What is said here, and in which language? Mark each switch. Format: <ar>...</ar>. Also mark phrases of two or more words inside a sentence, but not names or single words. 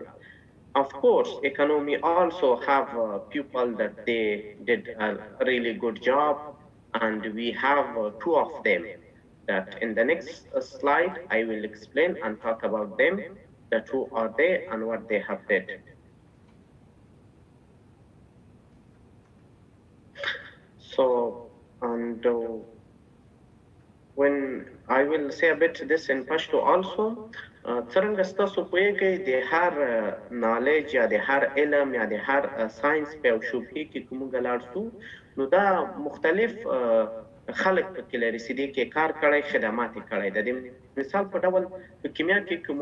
<en>Of course, economy also have people that they did a really good job, and we have two of them that in the next slide I will explain and talk about them, that who are they and what they have did. So, and when I will say a bit this in Pashto also,</en> <ps>څرنګه ستاسو پوهیږئ د هر نالج یا د هر علم یا د هر ساينس په یو شبهې کې که موږ لاړ شو نو دا مختلف خلک پکې لري چې دې کې کار کړی خدمات یې کړی د دې مثال په ډول په کیمیا کې که</ps>